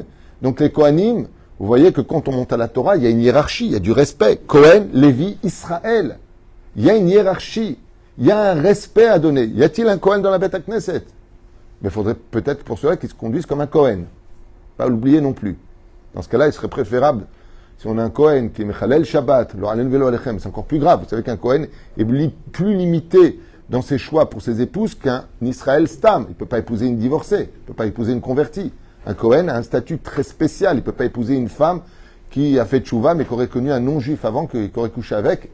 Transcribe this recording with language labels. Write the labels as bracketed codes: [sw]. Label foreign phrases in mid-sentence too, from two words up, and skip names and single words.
[fr] Donc les Kohanim, vous voyez que quand on monte à la Torah, il y a une hiérarchie, il y a du respect. Kohen, Lévi, Israël. Il y a une hiérarchie. Il y a un respect à donner. Y a-t-il un Kohen dans la [he] בית כנסת? [fr] Mais il faudrait peut-être pour cela qu'il se conduise comme un Kohen. Pas l'oublier non plus. Dans ce cas-là, il serait préférable, si on a un Kohen qui est [he] מחלל שבת, לא עלינו ולא עליכם, [fr] c'est encore plus grave. Vous savez qu'un Kohen est plus limité dans ses choix pour ses épouses qu'un Israël Stam. Il ne peut pas épouser une divorcée, il ne peut pas épouser une convertie. Un Kohen a un statut très spécial. Il ne peut pas épouser une femme qui a fait tchouva mais qui aurait connu un non-juif avant, qui aurait couché avec.